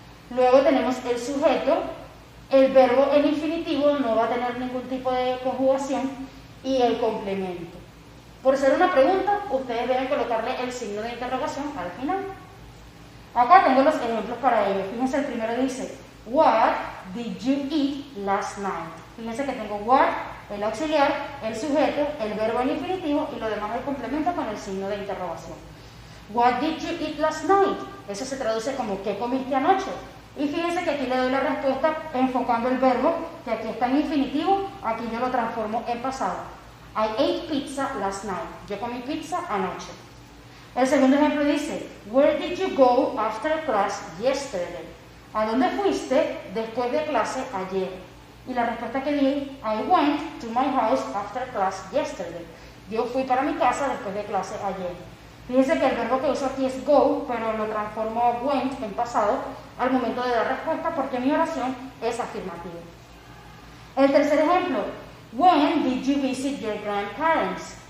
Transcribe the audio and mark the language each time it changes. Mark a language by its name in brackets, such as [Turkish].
[Spanish] Luego tenemos el sujeto, el verbo en infinitivo no va a tener ningún tipo de conjugación, y el complemento. Por ser una pregunta, ustedes deben colocarle el signo de interrogación al final. Acá tengo los ejemplos para ello. Fíjense, el primero dice, [English] what did you eat last night? Fíjense que tengo what, el auxiliar, el sujeto, el verbo en infinitivo y lo demás el complemento con el signo de interrogación. What did you eat last night? [Spanish] Eso se traduce como ¿qué comiste anoche? Y fíjense que aquí le doy la respuesta enfocando el verbo, que aquí está en infinitivo, aquí yo lo transformo en pasado. [English] I ate pizza last night. [Spanish] Yo comí pizza anoche. El segundo ejemplo dice, [English] where did you go after class yesterday? [Spanish] ¿A dónde fuiste después de clase ayer? Y la respuesta que di, [English] I went to my house after class yesterday. [Spanish] Yo fui para mi casa después de clase ayer. Fíjense que el verbo que uso aquí es go, pero lo transformo a went en pasado al momento de dar respuesta porque mi oración es afirmativa. El tercer ejemplo, [English] when did you visit your grandparents?